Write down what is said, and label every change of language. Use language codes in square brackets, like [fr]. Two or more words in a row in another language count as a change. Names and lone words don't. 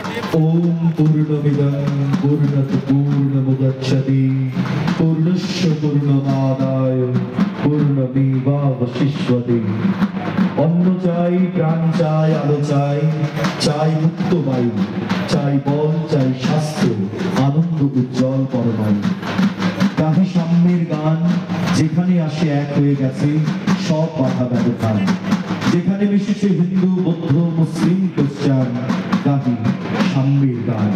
[sa] ओम पूर्णमिदं पूर्णत पूर्णमुदच्यते पूर्णस्य पूर्णमादाय पूर्णमेवावशिष्यते। [bn] अन्न चाই, প্রাণ চাই, আলো চাই, চাই মুক্ত বায়ু, চাই বল, চাই স্বাস্থ্য, আনন্দ উজ্জ্বল পরমায়ু। গাহি সাম্যের গান, যেখানে আসে এক হয়ে গেছে সব বাধা ব্যবধান। যেখানে মিশেছে হিন্দু, বৌদ্ধ, মুসলিম, খ্রিস্টান, গাহি সাম্যের গান।